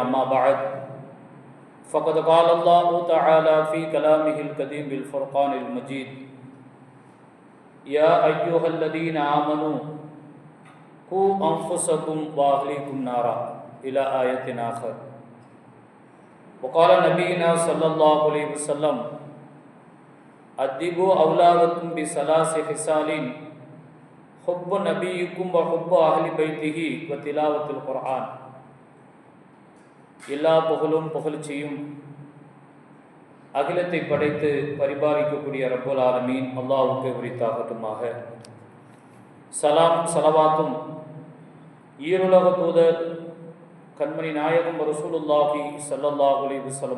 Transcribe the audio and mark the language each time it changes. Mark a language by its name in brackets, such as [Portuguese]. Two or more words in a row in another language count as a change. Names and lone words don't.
[Arabic] ما بعد فقد قال الله تعالى في كلامه القديم بالفرقان المجيد: يا أيها الذين آمنوا قوا أنفسكم وأهليكم نارا إلى آية آخر. وقال نبينا صلى الله عليه وسلم: أدبوا أولادكم بثلاث خصال: حب نبيكم وحب أهل بيته وتلاوة القرآن. [Tamil] எல்லா புகழும் புகழ்ச்சியும் அகிலத்தை படைத்து பரிபாலிக்கக்கூடிய [Arabic] رب العالمين [Tamil] அல்லாஹ்வுக்கு உரித்தாகட்டுமாக. சலாம் சலவாத்தும் ஈருலக தூதர் கண்மணி நாயகம் [Arabic] رسول الله صلى الله عليه وسلم